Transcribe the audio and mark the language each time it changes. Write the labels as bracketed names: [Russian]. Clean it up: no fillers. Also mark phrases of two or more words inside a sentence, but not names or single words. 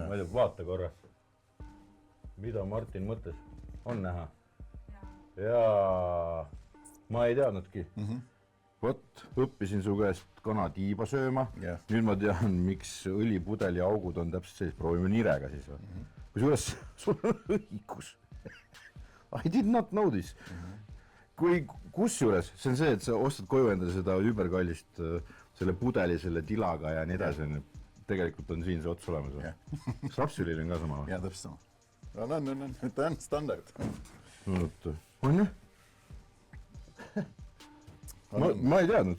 [Estonian] Ma ei tea, vaata korra. Mida Martin mõtles? On näha? Jaa. Ma ei teadnudki. Võt, õppisin su käest kanatiiba sööma. Nüüd ma tean, miks õlipudeli augud on täpselt sellised. Proovime nirega siis. Kusjuures sul on õigus. [English] I did not know this. [Estonian] Kus juures? See on see, et sa ostad koju endale seda überkallist selle pudeli, selle tilaga ja nii edasi. Tegelikult on siin see ots olemas. Rapsülil on ka sama. Jaa, täpselt sama. Ta on standard. On jah? Ma ei teadnud.